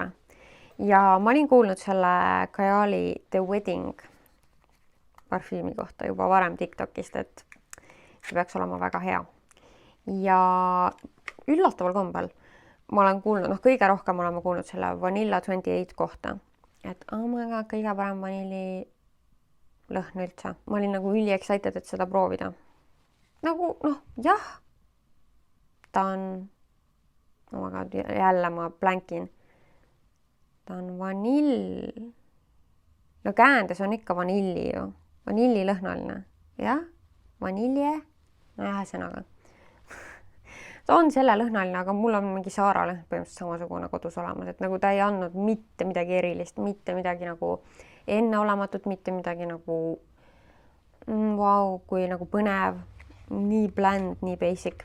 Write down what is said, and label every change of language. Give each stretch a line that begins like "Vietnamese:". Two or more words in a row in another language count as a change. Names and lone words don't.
Estonian: Ja ma olin kuulnud selle Kajali The Wedding parfüümi kohta juba varem TikTokist, et see peaks olema väga hea. Ja üllataval kombel ma olen kuulnud, kõige rohkem oleme kuulnud selle Vanilla 28 kohta.
English: Et oh my god,
Estonian: kõige parem vanilli lõhn üldse. Ma olin nagu üli excited, et seda proovida. Nagu, jah. Ta on,
English: oh my god,
Estonian: jälle ma blänkin. Ta on vanill. No käändes on ikka vanilli ju. Vanilli lõhnaline. Jah, vanilje. No ühesõnaga. Ta on selle lõhnaline, aga mul on mingi Saara lõhn põhimõtteliselt samasugune kodus olemas, et nagu ta ei andnud mitte midagi erilist, mitte midagi nagu enneolematut, mitte midagi nagu kui nagu põnev, nii bland, nii basic.